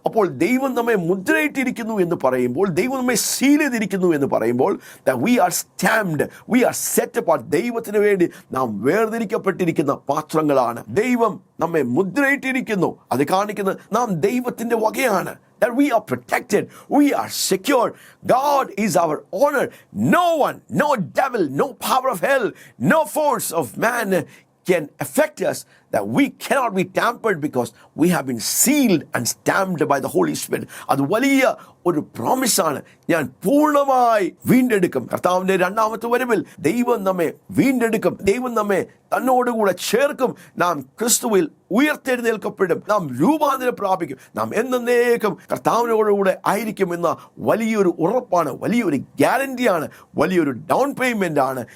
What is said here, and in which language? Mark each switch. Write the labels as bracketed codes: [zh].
[ml] അപ്പോൾ ദൈവം നമ്മെ മുദ്രയിട്ടിരിക്കുന്നു എന്ന് പറയുമ്പോൾ, ദൈവം നമ്മെ സീൽ ചെയ്തിരിക്കുന്നു എന്ന് പറയുമ്പോൾ, [en] we are stamped, we are set apart. [ml] ദൈവത്തിന് വേണ്ടി നാം വേർതിരിക്കപ്പെട്ടിരിക്കുന്ന പാത്രങ്ങളാണ്. ദൈവം നമ്മെ മുദ്രയിട്ടിരിക്കുന്നു. അത് കാണിക്കുന്നത് നാം ദൈവത്തിന്റെ വകയാണ്. [en] That we are protected, we are secure. God is our honor. No one, no devil, no power of hell, no force of man can affect us. That we cannot be tampered because we have been sealed and stamped by the Holy Spirit. [ml] അത് വലിയ ഒരു പ്രോമിസാണ്. ഞാൻ പൂർണ്ണമായി വീണ്ടെടുക്കും. കർത്താവിന്റെ രണ്ടാമത്തെ വരവിൽ ദൈവം നമ്മെ വീണ്ടെടുക്കും. ദൈവം നമ്മെ തന്നോടുകൂടെ ചേർക്കും. നാം ക്രിസ്തുവിൽ ഉയർത്തെഴുന്നേൽക്കപ്പെടും. നാം രൂപാന്തരം പ്രാപിക്കും. നാം എന്നേക്കും കർത്താവിനോടുകൂടെ ആയിരിക്കും എന്ന വലിയൊരു ഉറപ്പാണ്, വലിയൊരു ഗ്യാരണ്ടിയാണ്, വലിയൊരു ഡൗൺ പേയ്മെന്റ് ആണ്.